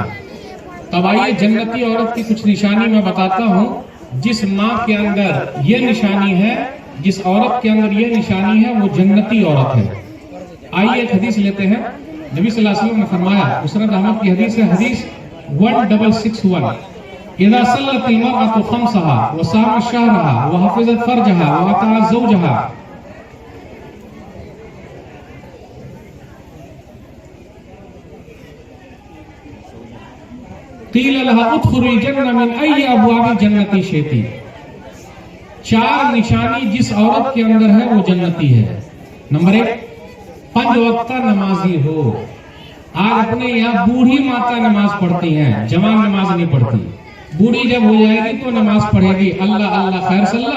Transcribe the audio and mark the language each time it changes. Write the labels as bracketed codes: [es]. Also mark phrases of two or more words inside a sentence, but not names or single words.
[hi] तब आइए जन्नती औरत की कुछ निशानी मैं बताता हूँ। जिस माँ के अंदर ये निशानी है, जिस औरत के अंदर ये निशानी है, वो जन्नती औरत है। आइए एक हदीस लेते हैं। नबी [ar] صلى الله عليه وسلم [hi] ने फरमाया, मुस्नद अहमद की हदीस है, [ar] हदीस 1661, إذا صلت المرأة خمسها وصامت شهرها وحفظت فرجها وأطاعت زوجها قيل لها ادخلي الجنة من أي أبواب الجنة شئت. [hi] 4 निशानी जिस औरत के अंदर है वो जन्नती है। नंबर 1, 5 वक्त नमाजी हो। आज अपने यहाँ बूढ़ी माता नमाज पढ़ती हैं, जवान नमाज नहीं पढ़ती। बूढ़ी जब हो जाएगी तो नमाज पढ़ेगी, अल्लाह अल्लाह खैर सल्ला।